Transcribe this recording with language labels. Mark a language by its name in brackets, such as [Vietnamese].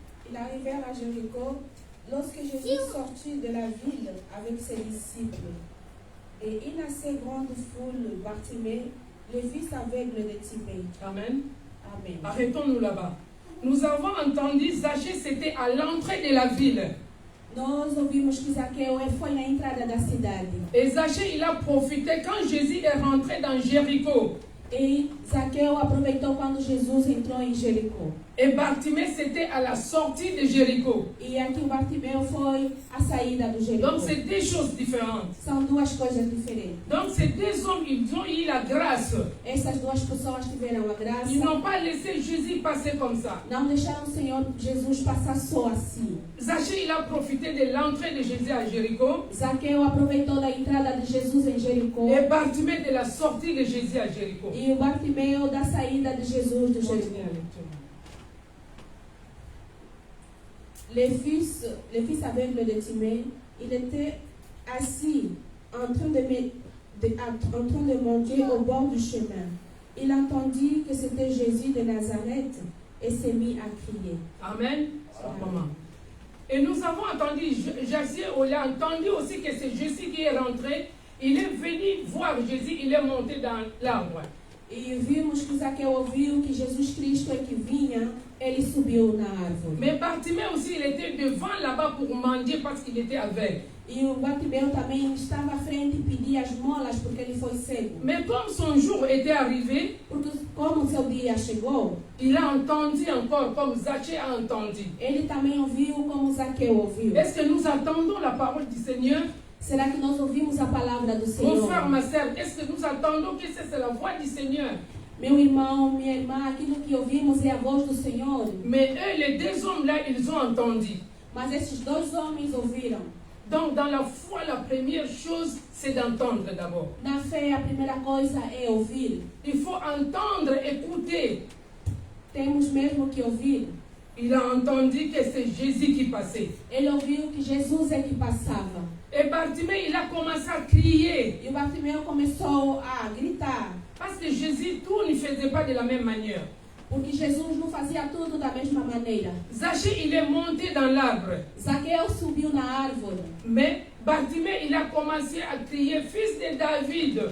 [French] Ils arrivèrent à Jéricho lorsque Jésus sortit de la ville avec ses disciples. Et une assez grande foule, Bartimée, le fils aveugle de Timée. Amen. Amen. Arrêtons-nous là-bas. Nous avons entendu Zachée, c'était à l'entrée de la ville. [Portuguese] Nós ouvimos que Zaqueu foi na entrada da cidade. [French] Et Zachée, il a profité quand Jésus est rentré dans Jéricho. [Portuguese] E Zaqueu aproveitou quando Jesus entrou em Jericó. [French] Et Bartimée, c'était à la sortie de Jéricho. [Portuguese] E aqui o Bartimeu foi a saída do Jericó. [French] Donc, c'est deux choses différentes. [Portuguese] São duas coisas diferentes. [French] Donc, ces deux hommes, ils ont eu la grâce. [Portuguese] Essas duas pessoas tiveram a graça. [French] Ils n'ont pas laissé Jésus passer comme ça. [Portuguese] Não deixaram o Senhor Jesus passar só assim. [French] Zachée, il a profité de l'entrée de Jésus à Jéricho. [Portuguese] Zaqueu aproveitou da entrada de Jesus em Jericó. [French] Et Bartimée de la sortie de Jésus à Jéricho. [Portuguese] E o Bartimeu da saída de Jesus do Jericó. [French] Le fils aveugle de Timée, il était assis en train de manger au bord du chemin. Il entendit que c'était Jésus de Nazareth et s'est mis à crier. Amen. Maman. Et nous avons entendu, Jacques, on a entendu aussi que c'est Jésus qui est rentré. Il est venu voir Jésus, il est monté dans l'arbre. [Portuguese] E vimos que Zaqueu ouviu que Jesus Cristo é que vinha, ele subiu na árvore. [French] Mais Bartimée aussi, il était devant là-bas pour mendier parce qu'il était aveugle. [Portuguese] E o Bartimeu também estava à frente e pedia as molas porque ele foi cego. [French] Mais comme son jour était arrivé, [Portuguese] Porque como seu dia chegou, [French] il a entendu encore comme Zachée a entendu. [Portuguese] ele também ouviu como Zaqueu ouviu. [French] Est-ce que nous attendons la parole du Seigneur? [Portuguese] Será que nós ouvimos a palavra do Senhor? [French] Mon frère, ma sœur, est-ce que nous attendons que c'est la voix du Seigneur? [Portuguese] Meu irmão, minha irmã, aquilo que ouvimos é a voz do Senhor. [French] Mais eux, les deux hommes-là, ils ont entendu. [Portuguese] Mas esses dois homens ouviram. [French] Donc, dans la foi, la première chose, c'est d'entendre d'abord. [Portuguese] Na fé, a primeira coisa é ouvir. [French] Il faut entendre, écouter. [Portuguese] Temos mesmo que ouvir. [French] Il a entendu que c'est Jésus qui passait. [Portuguese] Ele ouviu que Jesus é que passava. [French] Et Bartimée, il a commencé à crier. [Portuguese] E o Bartimeu começou a gritar. [French] Parce que Jésus, tout ne faisait pas de la même manière. [Portuguese] Porque Jesus não fazia tudo da mesma maneira. [French] Zaché, il est monté dans l'arbre. [Portuguese] Zaqueu subiu na árvore. [French] Mais Bartimée, il a commencé à crier, fils de David.